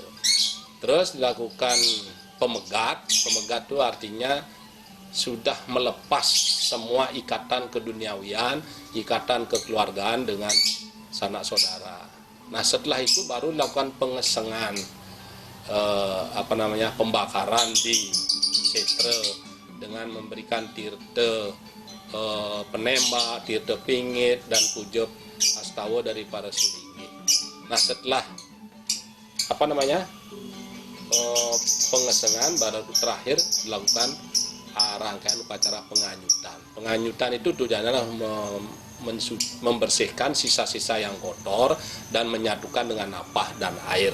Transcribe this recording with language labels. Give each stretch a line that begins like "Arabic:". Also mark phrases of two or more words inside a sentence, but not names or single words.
Indonesian: Terus dilakukan pemegat itu artinya sudah melepas semua ikatan keduniawian, ikatan kekeluargaan dengan sanak saudara. Nah, setelah itu baru dilakukan pengesengan, pembakaran di setra dengan memberikan tirta penembak, tirta pingit dan puja astawa dari para sulingge. Nah, setelah pengesengan baru terakhir dilakukan rangkaian upacara penganyutan. Penganyutan itu tujuannya adalah membersihkan sisa-sisa yang kotor dan menyatukan dengan napah dan air.